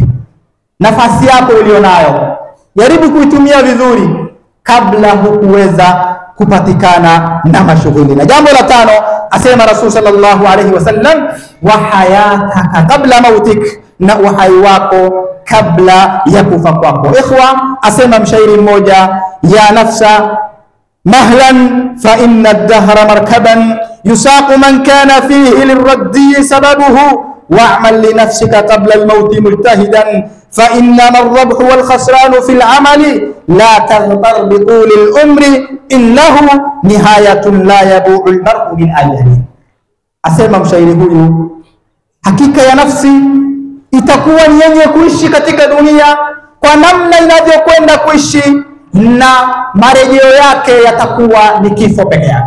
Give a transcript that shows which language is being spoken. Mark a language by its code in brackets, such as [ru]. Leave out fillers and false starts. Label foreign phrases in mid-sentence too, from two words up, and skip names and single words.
[sw] Nafasi yako ulionayo jaribu kuitumia vizuri kabla hukuweza kupatikana na mashughuli. Na jambo la tano asema Rasul [ar] صلى الله عليه وسلم وحياتك قبل موتك, [sw] na uhai wako kabla ya kufa kwako. Ikhwa, asema mshairi mmoja, [ar] يا نفس مهلا فإن الدهر مركبا يساق من كان فيه للردى سببه واعمل لنفسك قبل الموت مجتهدا فإنما الربح والخسران في العمل لا تغتر بطول العمر إنه نهاية لا يبوء المرء من أجل. [sw] Asema mshairi huyu, hakika ya nafsi itakuwa ni yenye kuishi katika dunia kwa namna inavyokwenda kuishi, na marejeo yake yatakuwa ni kifo peke yake.